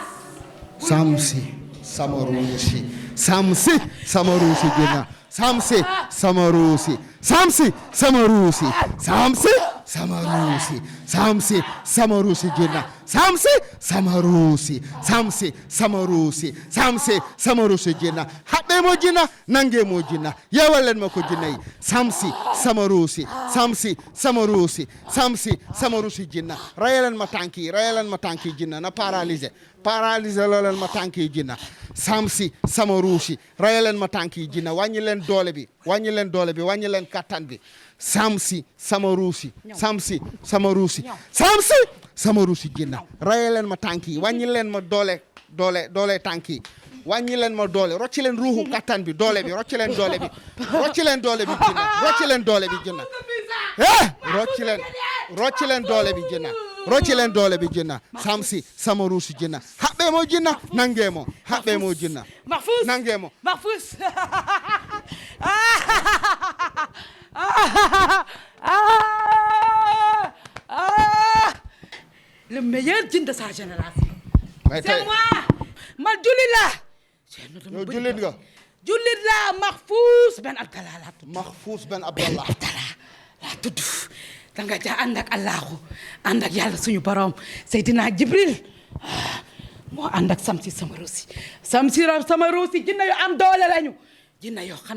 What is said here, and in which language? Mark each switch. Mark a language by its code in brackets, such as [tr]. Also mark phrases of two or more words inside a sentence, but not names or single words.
[ff] samsi sama roosi samsi sama roosi jinna samsi sama ruusi samsi sama ruusi samsi sama ruusi samsi sama ruusi jinna samsi sama ruusi samsi sama ruusi samsi sama ruusi jinna haɓɓe mo jinna nange mo [wo] jinna yewalen ma ko jinna yi samsi sama ruusi samsi sama ruusi samsi sama ruusi jinna rayalen ma tanki jinna na paralysé looleen ma tànki jinna samsi sama ruusi rayalen ma tànki jinna wàññi leen doole bi wàññi leen kattan bi samsi sama ruusi samsi sama ruusi samsi sama ruusi jinna rayalen ma tànki wàññi leen ma doole tànki wàññi leen ma doole rocci leen ruuxu kattan bi doole bi rocci leen doole bi rocci leen doole bi jinna rocci leen doole bi jinna rocci leen doole bi jinna rocci leen doole bi jinna samsi sama ruusi jinna haɓɓe mo jinna nange mo haɓɓe mo jinna Mahfous [ff] nange mo [fr] Mahfous le meilleur djinn de sa génération c'est moi [wo] ma jullit la yow jullit nga jullit la Mahfous Ben Abdallah laa tudd Mahfous Ben Abdallah laa tudd danga ja ànd ak Allahu ànd ak yàlla suñu borom Seydina Jibril moo ànd ak samsi sama ruusi jinne yu am doole lañu jinne yoo xam